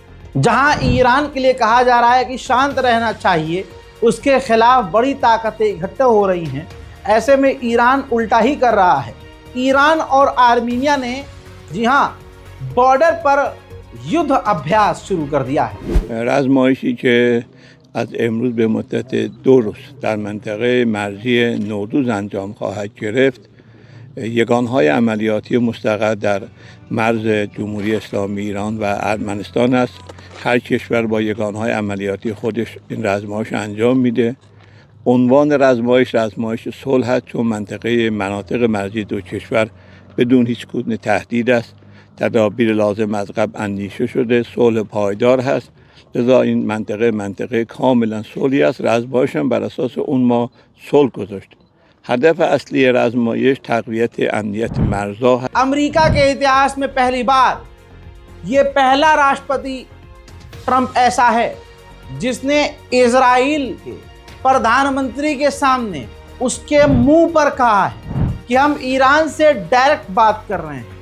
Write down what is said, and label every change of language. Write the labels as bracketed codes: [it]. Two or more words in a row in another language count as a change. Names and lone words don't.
[hi] जहां ईरान के लिए कहा जा रहा है कि शांत रहना चाहिए, उसके खिलाफ बड़ी ताकतें इकट्ठे हो रही हैं। ऐसे में ईरान उल्टा ही कर रहा है। ईरान और आर्मीनिया ने, जी हां, बॉर्डर पर युद्ध अभ्यास शुरू कर दिया है। [fa] रज़مایشی که از امروز به مدت 2 روز در منطقه مرزی نوروز انجام خواهد گرفت، یگانهای عملیاتی مستقر در مرز جمهوری اسلامی ایران و ارمنستان است. هر کشور با یگانهای عملیاتی خودش این رزمایش انجام میده. عنوان رزمایش صلح است، چون منطقه مناطق مرزی دو کشور بدون هیچ گونه تهدید است. تدابیر لازم از قبل اندیشه شده، صلح پایدار هست، لذا این منطقه کاملا صلحی است. رزمایش هم بر اساس اون ما صلح گذاشت. هدف اصلی رزمایش تقویت امنیت مرزها है। [hi] अमेरिका के इतिहास में पहली बार ये पहला राष्ट्रपति ट्रंप ऐसा है जिसने इजराइल के प्रधानमंत्री के सामने उसके मुंह पर कहा है कि हम ईरान से डायरेक्ट बात कर रहे हैं।